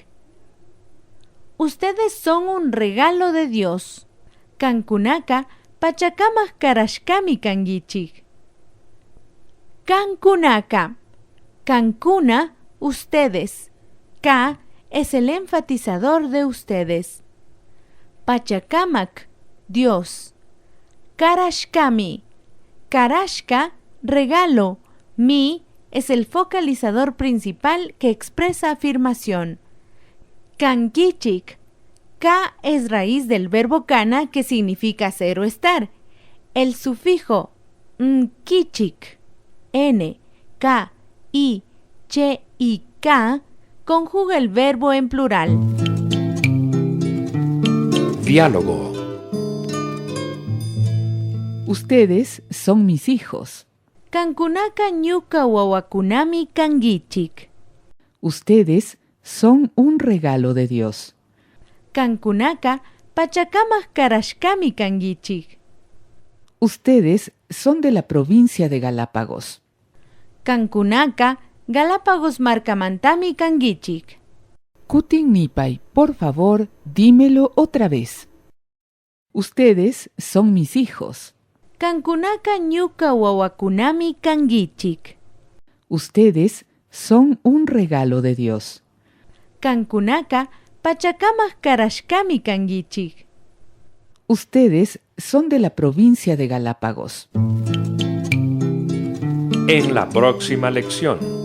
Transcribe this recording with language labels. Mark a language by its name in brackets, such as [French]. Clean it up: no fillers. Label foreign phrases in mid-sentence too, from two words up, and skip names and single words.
[Spanish] Ustedes son un regalo de Dios. [Quechua] Kankunaka Pachakamas Karashkami Kangichik. Kankunaka. Kankuna, [Spanish] ustedes. Ka es el enfatizador de ustedes. Pachakamak, Dios. [Quechua] Karashkami. Karashka, [Spanish] regalo. Mi es el focalizador principal que expresa afirmación. [Quechua] Kangichik. [Spanish] Ka es raíz del verbo kana, que significa ser o estar. El sufijo nkichik, n, k, i, che y k conjuga el verbo en plural. Diálogo. Ustedes son mis hijos. [Quechua] Kankunaka ñuka wawakunami kangichik. [Spanish] Ustedes son un regalo de Dios. [Quechua] Kankunaka Pachakamas Karashkami Kangichik. [Spanish] Ustedes son de la provincia de Galápagos. [Quechua] Kankunaka Galápagos Markamantami Kangichik. Kutin Nipay, [Spanish] por favor, dímelo otra vez. Ustedes son mis hijos. [Quechua] Kankunaka ñuka wawakunami kangichik. [Spanish] Ustedes son un regalo de Dios. [Quechua] Kankunaka Pachakamas Karashkami Kangichik. [Spanish] Ustedes son de la provincia de Galápagos. En la próxima lección.